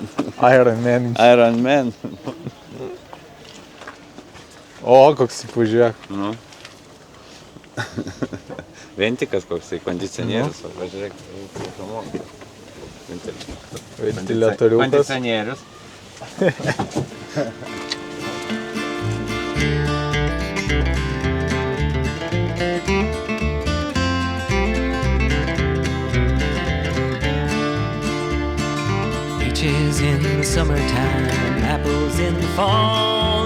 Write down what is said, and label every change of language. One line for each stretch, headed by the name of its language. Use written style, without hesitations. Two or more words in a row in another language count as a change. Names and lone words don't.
English: Iron Man. Iron Man.
Lithuanian: O, koks įpažiūrėk. Nu. Ventikas koks tai kondicionierius, o pažiūrėk. Ventiliatoriukas. Kondicionierius.
English: Peaches in the summertime, apples in the fall.